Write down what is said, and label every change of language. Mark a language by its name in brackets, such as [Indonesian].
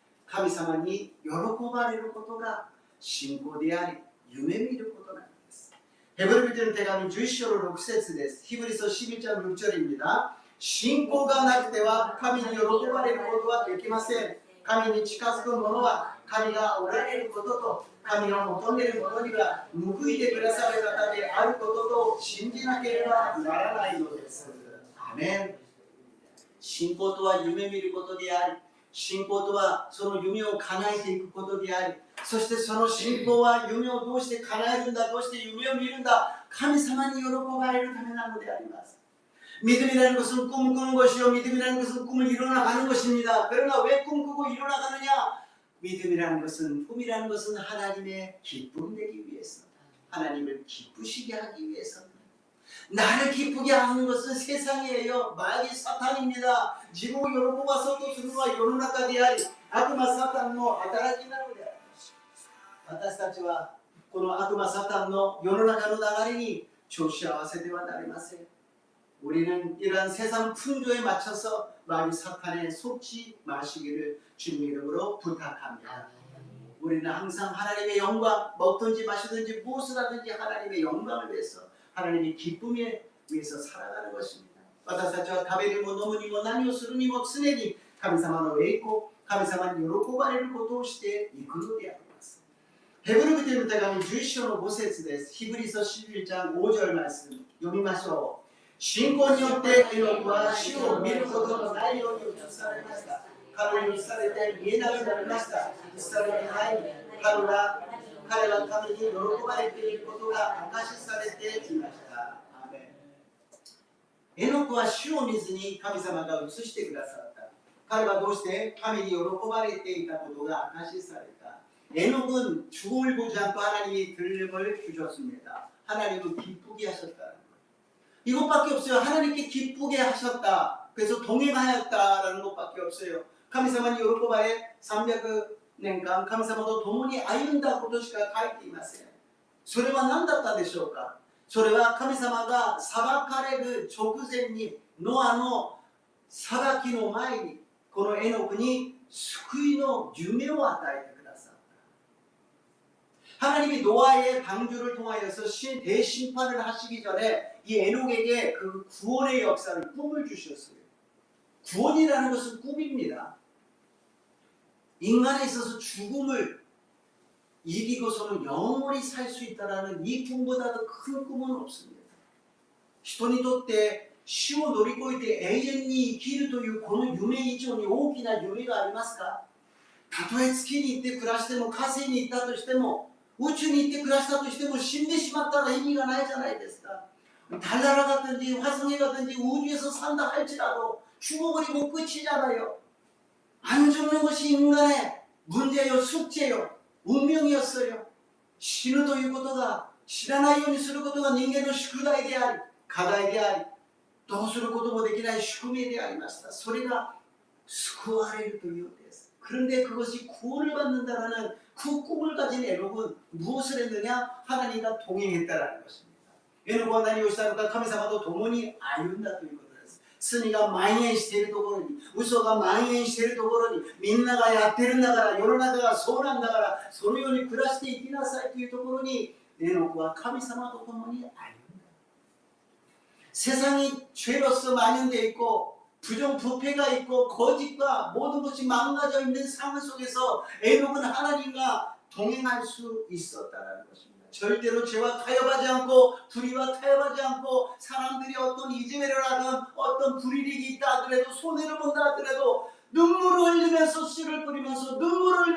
[Japanese] 神様に喜ばれることが信仰であり夢見ることなんです。ヘブル人の手紙11章の6節です。ヒブリ書11章の [Korean] 6절입니다. [Japanese] 信仰がなくては神に喜ばれることはできません。神に近づく者は神がおられることと神を求める者には報いてくださる方であることと信じなければならないのです。アメン。信仰とは夢見ることであり、信仰とはその夢を叶えていくことであり、そしてその信仰は夢をどうして叶えるんだ、どうして夢を見るんだ、神様に喜ばれるためなのであります。 [Korean] 믿음이라는 것은 꿈을 꾸는 것이요 믿음이라는 것은 꿈을 이뤄나가는 것입니다. 그러나 왜 꿈꾸고 이뤄나가느냐? 믿음이라는 것은 꿈이라는 것은 하나님의 기쁨 되기 위해서, 하나님을 기쁘시게 하기 위해서. 나를 기쁘게 하는 것은 세상이에요. 마귀 사탄입니다. 지금 여러분과 또 주님과 [Japanese] 世の中であり悪魔サタンの働きなのであります。私たちはこの悪魔サタンの世の中の流れに調子合わせてはなりません。 [Korean] 우리는 이러한 세상 풍조에 맞춰서 마귀 사탄에 속지 마시기를 주님 이름으로 부탁합니다. 우리는 항상 하나님의 영광, 먹든지 마시든지 무엇을 하든지 하나님의 영광을 위해서 하나님의 기쁨에 위해서 살아가는 것입니다. [Japanese] 私たちは食べにも飲むにも何をするにも常に神様の栄光、神様に喜ばれることをしていくのであります。ヘブル人の手紙11章の5節です。ヒブリ書 [Korean] 11장5절 말씀 [Japanese] 読みましょう。信仰によってエノクは主を見ることのないように移されました。彼に移されて見えなくなりました。移されに入り、彼は神に喜ばれていることが証しされていました。アーメン。エノクは主を見ずに神様が移してくださった。彼はどうして神に喜ばれていたことが証しされた。 [Korean] 에녹은 죽음을 보지 않고 하나님이 들림을 주셨습니다. 하나님은 기쁘게 하셨다. 이것밖에 없어요. 하나님께 기쁘게 하셨다. 그래서 동행하였다라는 것밖에 없어요. [Japanese] 神様に喜ばれ300年間神様と共に歩んだことしか書いていません。それは何だったでしょうか。それは神様が裁かれる直前にノアの裁きの前にこのエノクに救いの夢を与えてくださった。 [Korean] 하나님이 노아의 방주를 통하여서 대심판을 하시기 전에 이 에녹에게 그 구원의 역사를 꿈을 주셨어요. 구원이라는 것은 꿈입니다. 인간에 있어서 죽음을 이기고서는 영원히 살 수 있다는 이 꿈보다 더 큰 꿈은 없습니다. [Japanese] 人にとって死を乗り越えて永遠に生きるというこの夢以上に大きな夢がありますか。たとえ月に行って暮らしても火星に行ったとしても宇宙に行って暮らしたとしても死んでしまったら意味がないじゃないですか。 [Korean] 달 날아갔든지 화성에 가든지 우주에서 산다 할지라도 죽어버리고 끝이잖아요. 안 죽는 것이 인간의 문제요, 숙제요, 운명이었어요. [Japanese] 死ぬということが知らないようにすることが人間の宿題であり課題でありどうすることもできない宿命でありました。それが救われるということです。 [Korean] 그런데 그것이 구원을 받는다라는 그 꿈을 가진 에녹은 무엇을 했느냐? 하나님과 동행했다라는 것입니다. 에녹과 [Japanese] 何をしたのか、神様と共に歩んだということです。罪が蔓延しているところに、嘘が蔓延しているところに、みんながやってるんだから、世の中がそうなんだから、そのように暮らしていきなさいというところに、エノクは神様と共に歩んだ。 [Korean] 세상이 죄로서 만연되어 있고 부정부패가 있고 거짓과 모든 것이 망가져 있는 상황 속에서 에녹은 하나님과 동행할 수 있었다는 것입니다. 절대로 죄와 타협하지 않고 불의와 타협하지 않고 사람들이 어떤 이지매를 하든 어떤 불이익이 있다 하더라도 손해를 본다 하더라도 눈물을 흘리면서 씨를 뿌리면서 눈물을